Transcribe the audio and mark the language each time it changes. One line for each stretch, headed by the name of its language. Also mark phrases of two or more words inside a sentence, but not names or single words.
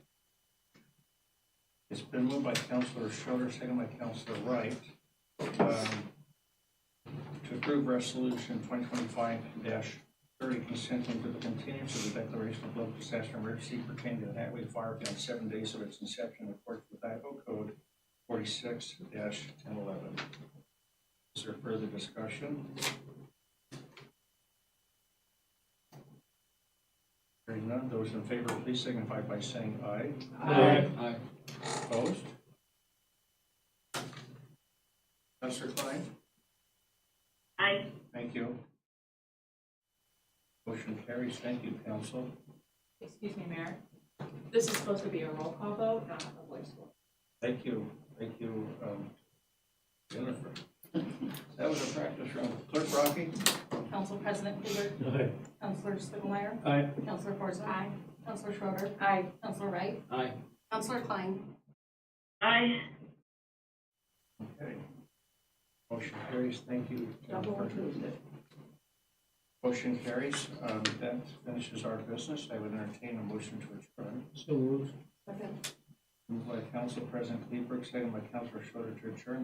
English: It's been moved by Councilor Schroeder, second by Councilor Wright, to approve resolution 2025-30 consenting to the continuance of the declaration of local disaster emergency pertaining to the Hatway fire beyond 7 days of its inception in accordance with Idaho Code 46-1011. Is there further discussion? Hearing none, those in favor, please signify by saying aye. Aye. Opposed? Councilor Klein? Aye. Thank you. Motion carries. Thank you, council. Excuse me, Mayor. This is supposed to be a roll call vote, not a voice vote. Thank you. Thank you, Jennifer. That was a practice run. Clerk Rocky? Council President Kluger, Aye. Councilor Spiegelmeier, Aye. Councilor Forza. Aye. Councilor Schroeder, Aye. Councilor Wright, Aye. Councilor Klein. Aye. Okay. Motion carries. Thank you, Double Jennifer. approved it. Motion carries. That finishes our business. I would entertain a motion to adjourn. So moved. Second. Moved by Council President Kleberg, second by Councilor Schroeder to adjourn.